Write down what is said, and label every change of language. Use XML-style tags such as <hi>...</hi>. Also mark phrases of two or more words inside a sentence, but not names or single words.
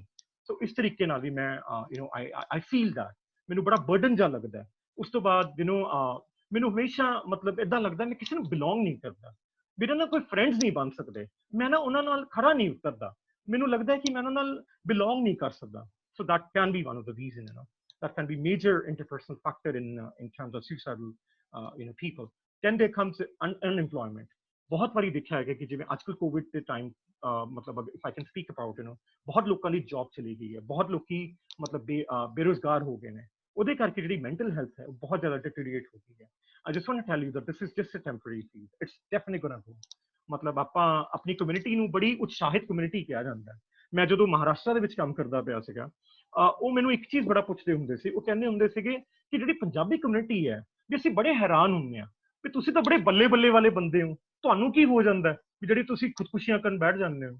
<pa>ਸੋ ਇਸ ਤਰੀਕੇ ਨਾਲ ਵੀ ਮੈਂ</pa> <en>you know I feel that</en> <pa>ਮੈਨੂੰ ਬੜਾ ਬਰਡਨ ਜਿਹਾ ਲੱਗਦਾ। ਉਸ ਤੋਂ ਬਾਅਦ</pa> <en>you know</en> <pa>ਮੈਨੂੰ ਹਮੇਸ਼ਾ ਮਤਲਬ ਏਦਾਂ ਲੱਗਦਾ ਮੈਂ ਕਿਸੇ ਨੂੰ ਬਿਲੋਂਗ ਨਹੀਂ ਕਰਦਾ, ਮੇਰੇ ਨਾਲ ਕੋਈ ਫਰੈਂਡਸ ਨਹੀਂ ਬਣ ਸਕਦੇ, ਮੈਂ ਨਾ ਉਹਨਾਂ ਨਾਲ ਖੜਾ ਨਹੀਂ ਉਤਰਦਾ, ਮੈਨੂੰ ਲੱਗਦਾ ਕਿ ਮੈਂ ਉਹਨਾਂ ਨਾਲ ਬਿਲੋਂਗ ਨਹੀਂ ਕਰ ਸਕਦਾ।</pa> <en>So that can be one of the reason, you know that can be major interpersonal factor in terms of suicidal you know people. Then there comes unemployment.</en> <pa>ਬਹੁਤ ਵਾਰੀ ਦੇਖਿਆ ਹੈ ਕਿ ਜਿਵੇਂ ਅੱਜਕੱਲ ਕੋਵਿਡ ਦੇ ਟਾਈਮ ਮਤਲਬ</pa> <en>If I can speak about, you know</en> <pa>ਬਹੁਤ ਲੋਕਾਂ ਦੀ ਜੌਬ ਚਲੀ ਗਈ ਹੈ, ਬਹੁਤ ਲੋਕੀ ਮਤਲਬ ਬੇਰੁਜ਼ਗਾਰ ਹੋ ਗਏ ਨੇ, ਉਹਦੇ ਕਰਕੇ ਜਿਹੜੀ</pa> <en>mental health</en> <pa>ਹੈ ਉਹ ਬਹੁਤ ਜ਼ਿਆਦਾ ਡਿਟੀਰੀਏਟ ਹੋ ਗਈ ਹੈ।</pa> <en>I just want to tell you that this is just a temporary phase. It's definitely gonna go.</en> <pa>ਮਤਲਬ ਆਪਾਂ ਆਪਣੀ ਕਮਿਊਨਿਟੀ ਨੂੰ ਬੜੀ ਉਤਸ਼ਾਹਿਤ ਕਮਿਊਨਿਟੀ ਕਿਹਾ ਜਾਂਦਾ ਹੈ। ਮੈਂ ਜਦੋਂ ਮਹਾਰਾਸ਼ਟਰ ਦੇ ਵਿੱਚ ਕੰਮ ਕਰਦਾ ਪਿਆ ਸੀਗਾ, ਉਹ ਮੈਨੂੰ ਇੱਕ ਚੀਜ਼ ਬੜਾ ਪੁੱਛਦੇ ਹੁੰਦੇ ਸੀ, ਉਹ ਕਹਿੰਦੇ ਹੁੰਦੇ ਸੀਗੇ ਕਿ ਜਿਹੜੀ ਪੰਜਾਬੀ ਕਮਿਊਨਿਟੀ ਹੈ ਵੀ ਅਸੀਂ ਬੜੇ ਹੈਰਾਨ ਹੁੰਦੇ ਆ ਵੀ ਤੁਸੀਂ ਤਾਂ ਬੜੇ ਬੱਲੇ ਬੱਲੇ ਵਾਲੇ ਬੰਦੇ ਹੋ, ਤੁਹਾਨੂੰ ਕੀ ਹੋ ਜਾਂਦਾ ਵੀ ਜਿਹੜੀ ਤੁਸੀਂ ਖੁਦਕੁਸ਼ੀਆਂ ਕਰਨ ਬੈਠ ਜਾਂਦੇ ਹੋ।</pa>